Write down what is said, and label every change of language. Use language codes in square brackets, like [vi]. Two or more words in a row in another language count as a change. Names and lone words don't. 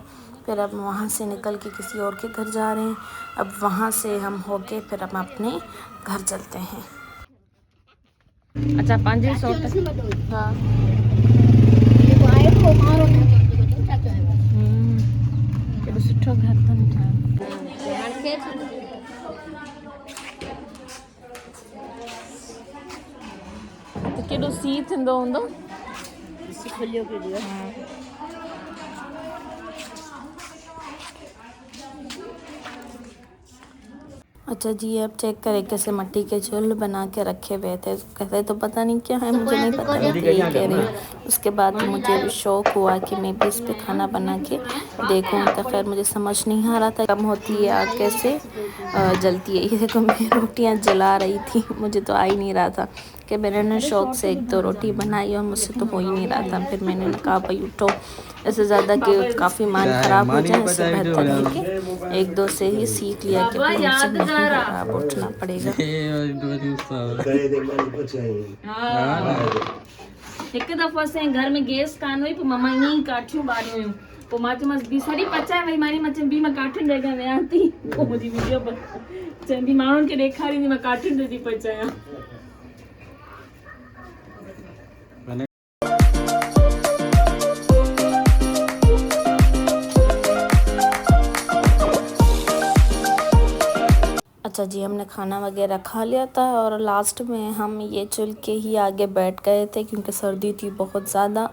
[hi] फिर अब वहाँ से निकल के किसी और के घर जा रहे हैं। अब वहाँ से हम होके फिर हम अपने घर चलते हैं। [sd] अच्छा 500 हाँ केॾो सुठो घर अथनि ठाहियो। त केॾो सीउ थींदो हूंदो। फुलियों की दियो। [hi] अच्छा जी, अब चेक करें कैसे मट्टी के चूल्हे बना के रखे हुए थे। कहते तो पता नहीं क्या है, मुझे नहीं पता, मैं तो यही कह रही हूँ। उसके बाद मुझे भी शौक़ हुआ कि मैं भी इस पे खाना बना के देखूँ। तो खैर मुझे समझ नहीं आ रहा था कम होती है आग कैसे जलती है। ये देखो मैं रोटियाँ जला रही थी, मुझे तो आ ही नहीं रहा था कि मैंने ना शौक़ से एक दो रोटी बनाई और मुझसे तो हो ही नहीं रहा था। फिर मैंने कहा भाई उठो, ऐसे ज़्यादा कि काफ़ी मान ख़राब हो जाए, इससे बेहतर है कि एक दो से ही सीख लिया कि भाई मुझसे नहीं होगा, अब उठना पड़ेगा। [sd] हिकु दफ़ो असांजे घर में गैस कान हुई, पोइ मम्मा ईअं ई काठियूं ॿारियूं हुयूं। पोइ मां चयोमांसि बि सड़ी पचाए वई मारी, मां चयमि बि मां काठियुनि ॾे वियां थी। पोइ मुंहिंजी वीडियो चवंदी माण्हुनि खे ॾेखारींदी मां काठियुनि ते थी पचायां। [hi] अच्छा जी, हमने खाना वगैरह खा लिया था और लास्ट में हम ये चुल के ही आगे बैठ गए थे क्योंकि सर्दी थी बहुत ज़्यादा।